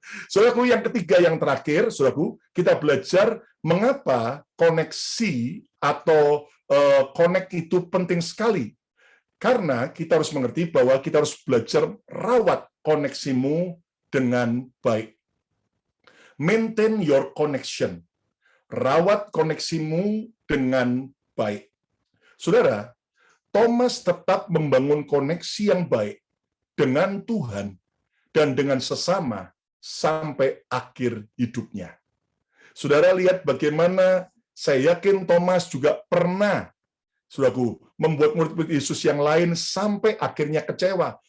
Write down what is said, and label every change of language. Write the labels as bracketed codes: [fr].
[id] Saudaraku, yang ketiga, yang terakhir, saudaraku, kita belajar mengapa koneksi atau connect itu penting sekali. Karena kita harus mengerti bahwa kita harus belajar rawat koneksimu dengan baik. [en] Maintain your connection. [id] Rawat koneksimu dengan baik. Saudara, Thomas tetap membangun koneksi yang baik dengan Tuhan dan dengan sesama sampai akhir hidupnya. Saudara lihat bagaimana, saya yakin Thomas juga pernah, saudaraku, membuat murid-murid Yesus yang lain sampai akhirnya kecewa.